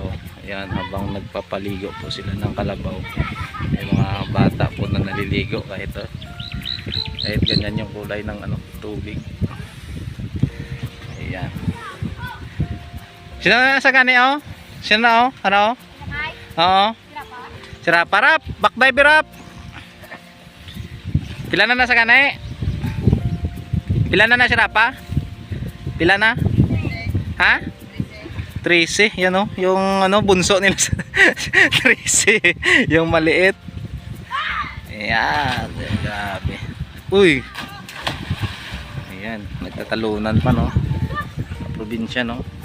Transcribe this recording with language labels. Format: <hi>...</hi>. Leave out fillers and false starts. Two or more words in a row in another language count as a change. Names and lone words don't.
<tl>Ayan, habang nagpapaligo po sila ng kalabaw, yung mga bata po na naliligo kahit ganyan yung kulay ng tubig.</tl> <hil>Ayan, sino na sa gani sino na oo, si Rap, Rap,</hil> <en>back dive</en> <hil>Rap. Pila na sa gani, pila na si Rapa? Pila na? Ha? 13.</hil> <tl>Yan yung bunso nila. 13. Yung maliit. Ayan. Grabe. Uy. Ayan. Nagtatalunan pa, no? Probinsya, no?</tl>